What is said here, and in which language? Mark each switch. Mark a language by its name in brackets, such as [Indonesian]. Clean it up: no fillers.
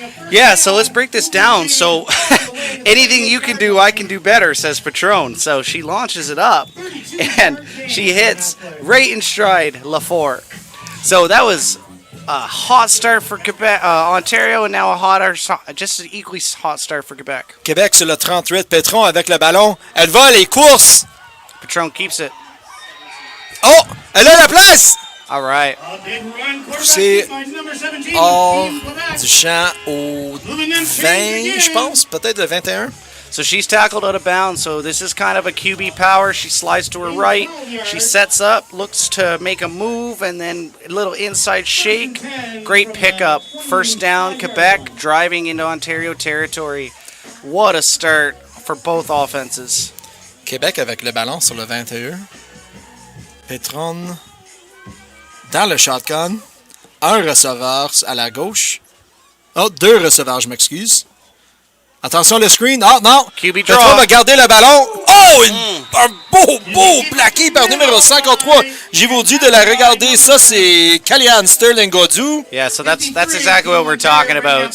[English] Yeah, so let's break this down. So anything you can do, I can do better, says Patron. So she launches it up, and she hits right in stride Lefort. So that was a hot start for Quebec, Ontario, and now just an equally hot start for Quebec. [French] Québec sur le 38, Petron avec le ballon. Elle va les courses. [English] Patron keeps it. [French] Oh, elle a la place. [English] All right. [French] C'est hors du champ au 20, je pense, peut-être le 21. [English] So she's tackled out of bounds, so this is kind of a QB power. She slides to her right, she sets up, looks to make a move, and then a little inside shake. Great pickup. First down, Quebec driving into Ontario territory. What a start for both offenses. [French] Québec avec le ballon sur le 21. Petron dans le shotgun. Un receveur à la gauche. Oh, deux receveurs, je m'excuse. Attention le screen. Ah non! [English] QB draw. [French] Petron va garder le ballon. Oh! Un beau plaqué par numéro 53. J'ai vous dit de la regarder. Ça, c'est Caroline Sterling Godou. [English] Yeah, so that's exactly what we're talking about.